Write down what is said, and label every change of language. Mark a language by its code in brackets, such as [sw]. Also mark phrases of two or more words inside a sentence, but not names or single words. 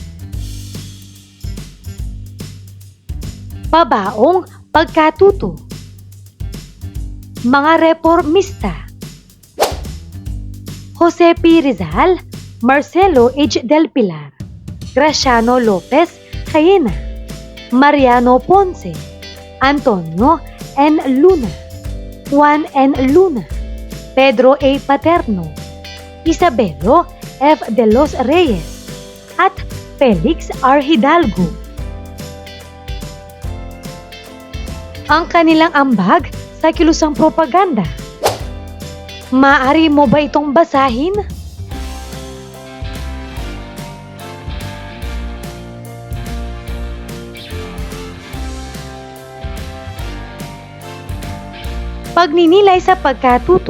[tl] Pabaong pagkatuto. Mga reformista. Jose P. Rizal, Marcelo H. Del Pilar, Graciano Lopez Jaena, Mariano Ponce, Antonio N. Luna, Juan N. Luna, Pedro A. Paterno, Isabelo F. de los Reyes, at Felix R. Hidalgo. Ang kanilang ambag sa kilusang propaganda. Maaari mo ba itong basahin? Pagninilay sa pagkatuto.